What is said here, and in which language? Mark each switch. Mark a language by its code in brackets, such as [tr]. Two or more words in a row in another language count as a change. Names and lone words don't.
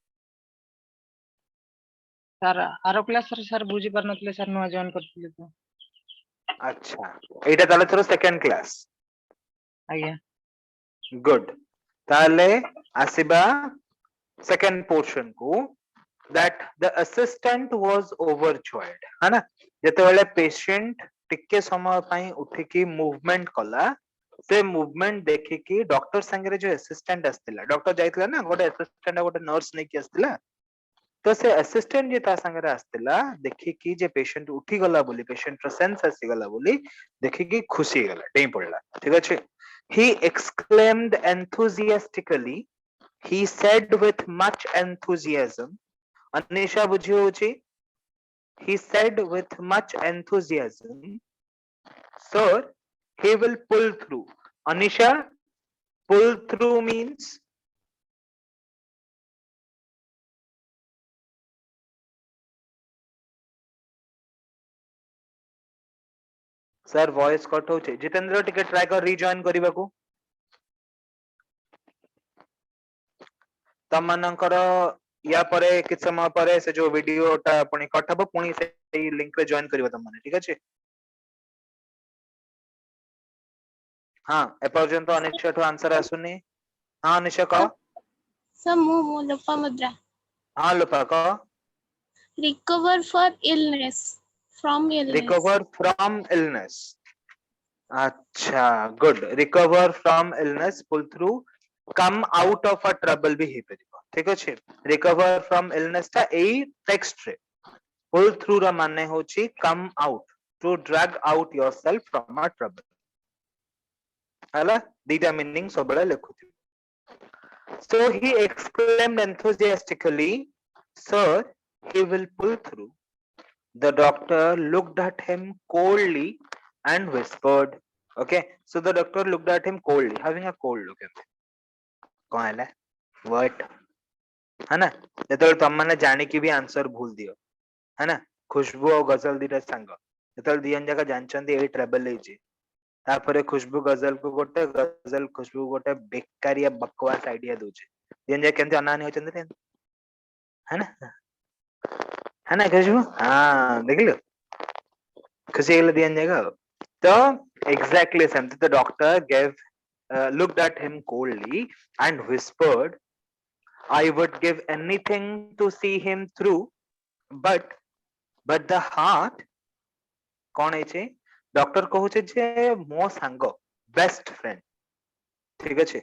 [or] Sir, ଆର କ୍ଲାସ ରେ sir ବୁଝି ପାରୁନଥିଲେ sir ନୂଆ ଜଏନ କରିଥିଲେ ତ ଆଚ୍ଛା ଏଇଟା ତାହେଲେ ତୋର ସେକେଣ୍ଡ କ୍ଲାସ ଆଜ୍ଞା ଗୁଡ୍ ତାହେଲେ ଆସିବା ସେକେଣ୍ଡ ପୋର୍ସନ କୁ [en] that the assistant was overjoyed [hi] है ना [or] ଯେତେବେଳେ patient ଟିକେ ସମୟ ପାଇଁ ଉଠିକି movement କଲା ସେ movement ଦେଖିକି ଡକ୍ଟର ସାଙ୍ଗରେ ଯୋଉ assistant ଆସିଥିଲା ଡକ୍ଟର ଯାଇଥିଲା ନା ଗୋଟେ assistant ଆଉ ଗୋଟେ nurse ନେଇକି ଆସିଥିଲା ତ ସେ assistant ଯେ ତା ସାଙ୍ଗରେ ଆସିଥିଲା ଦେଖିକି ଯେ patient ଉଠି ଗଲା ବୋଲି patient ର sense ଆସିଗଲା ବୋଲି ଦେଖିକି ଖୁସି ହେଇଗଲା ଡେଇଁ ପଡିଲା ଠିକ ଅଛି [en] he exclaimed enthusiastically he said with much enthusiasm [or] Anisha ବୁଝି ହଉଛି [en] he said with much enthusiasm sir he will pull through Anisha pull through means [or] sir [en] voice cut [or] ହଉଛି ଜିତେନ୍ଦ୍ର ଟିକେ try କର rejoin କରିବାକୁ ତମମାନଙ୍କର ୟା ପରେ କିଛି ସମୟ ପରେ ସେ ଯୋଉ ଭିଡିଓଟା ପୁଣି କଟ୍ ହବ ପୁଣି ସେଇ ଲିଙ୍କ ରେ ଜଏନ କରିବ ତମମାନେ ଠିକ ଅଛି ହଁ ଏପର୍ଯ୍ୟନ୍ତ ଅନିଶ୍ଚୟ ଠୁ ଆନ୍ସର ଆସୁନି ହଁ ଅନିଶ୍ଚୟ କହ Sir, mo Lopamudra. ହଁ ଲୋପା କହ [en] Recover for illness. From illness. recover from illness acha good recover from illness pull through come out of a trouble भी [or] ହେଇପାରିବ ଠିକ ଅଛି [en] recover from illness ଟା ଏଇ text ରେ pull through [or] ର ମାନେ ହଉଛି [en] come out to drag out yourself from a trouble [or] ହେଲା ଦିଟା [en] meaning [or] ସବୁବେଳେ ଲେଖୁଥିବ [en] so he exclaimed enthusiastically sir he will pull through the doctor looked at him coldly and whispered okay so the doctor looked at him coldly having a cold look at him [or] କଣ ହେଲା [en] what [hi] है ना [or] ଯେତେବେଳେ ତମମାନେ ଜାଣିକି ବି ଆନ୍ସର ଭୁଲ ଦିଅ [hi] है ना [or] खुशबू और गजल दिटा सांग ଯେତେବେଳେ ଦି ଜଣ ଯାକ ଜାଣିଛନ୍ତି ଏଇ ଟ୍ରାଭେଲ ହେଇଛି ତାପରେ खुशबू गजल को ଗୋଟେ गजल खुशबू ଗୋଟେ ବେକାରିଆ ବକୱାସ ଆଇडिଆ ଦଉଛି ଦି ଜଣ ଯାକ କେମିତି ଅନାନି ହଉଛନ୍ତି [hi] है ना [or] खुशबू हाँ ଦେଖିଲୁ खुशी ହେଇଗଲେ ଦି ଜଣ ଯାକ ତ exactly ସେମିତି [en] the doctor gave looked at him coldly and whispered I would give anything to see him through but the [or] heart କଣ ହେଇଛି ଡକ୍ଟର କହୁଛି ଯେ ମୋ ସାଙ୍ଗ ବେଷ୍ଟ ଫ୍ରେଣ୍ଡ ଠିକ ଅଛି